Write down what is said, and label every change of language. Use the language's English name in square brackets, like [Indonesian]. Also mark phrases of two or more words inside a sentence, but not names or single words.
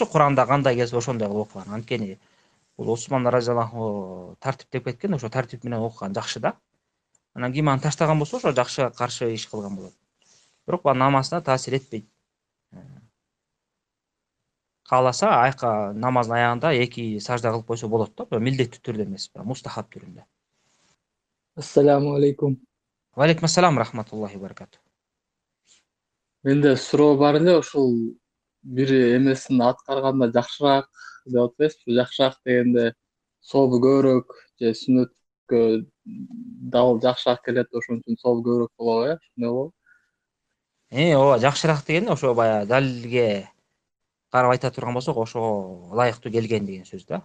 [Kyrgyz] Куранда кандай келсе ошондой кылып окуган. Анткени бул Осман разияллаху тартиптеп кеткен, ошо тартип менен окуган жакшы да. Анан ким аны таштаган болсо, ошо жакшыга каршы иш кылган болот. Бирок бул намазына таасир этпейт. Кааласа, айка намаздын аягында 2 сажда кылып койсо болот да, бирок милдеттүү түрдө эмес, мустахаб түрүндө. [Arabic] السلام عليكم. وعليكم السلام رحمة الله وبركاته. [Kyrgyz] Менде суроо бар эле, ушул бир эмесин аткарганда жакшыраак деп атпайсызбы? Жакшыраак дегенде собу көбүрөөк же сүннөткө дабыл жакшыраак келет, ошон үчүн собу көбүрөөк болобу, ошондой болобу? Ооба, жакшыраак дегенде ошо баягы далилге карап айта турган болсок, ошого ылайыктуу келген деген сөз да.